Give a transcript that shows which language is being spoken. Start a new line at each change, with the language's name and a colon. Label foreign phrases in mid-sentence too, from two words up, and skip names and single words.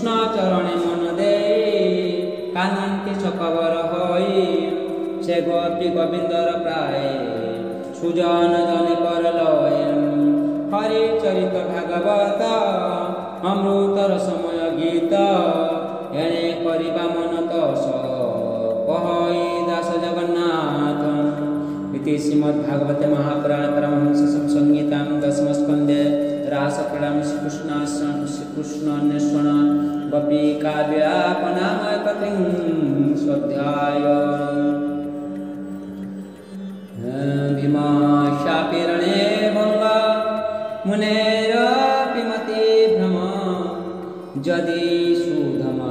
Odia: ଚରଣେ ମନ ଦେଇ କାନ୍ଦନ୍ତି ଶକବର ହୋଇ ସେ ଗୋପୀ ଗୋବିନ୍ଦର ପ୍ରାୟ ସୁଜନ ଜନେ କରଲୟ ହରି ଚରିତ ଭାଗବତ ଅମୃତର ସମୟ ଗୀତ ଏଣେ କରିବା ମନ ତୋଷ କହଇ ଦାସ ଜଗନ୍ନାଥ
Sanskrit: इति श्रीमद्भागवते महापुराणे परमहंस संहितां दशमस्कन्धे रासक्रीडां श्रीकृष्णान्वेषण गोपी काव्यापनामकत्रिंशोऽध्याय भीमाशापि रणे भङ्गा मुनेरपि मतिभ्रम यदि सुधम